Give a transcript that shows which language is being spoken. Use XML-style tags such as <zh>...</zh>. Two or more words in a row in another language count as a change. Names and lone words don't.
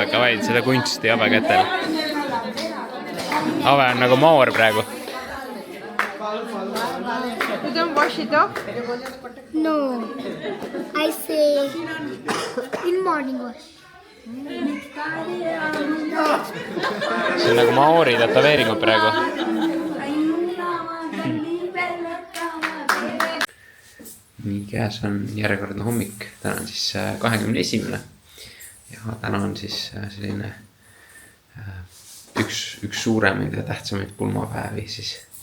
<et>hoid seda kunsti Ave kätel. Ave on nagu Maor praegu.</et> <en>You don't wash it off? No, I say in morning wash.</en> <et>See on nagu Maori tätoveeringud praegu. Nii, käes on järjekordne hommik. Täna on siis 21. Ja täna on siis selline üks suuremaid ja tähtsamaid pulmapäevi siis.</et>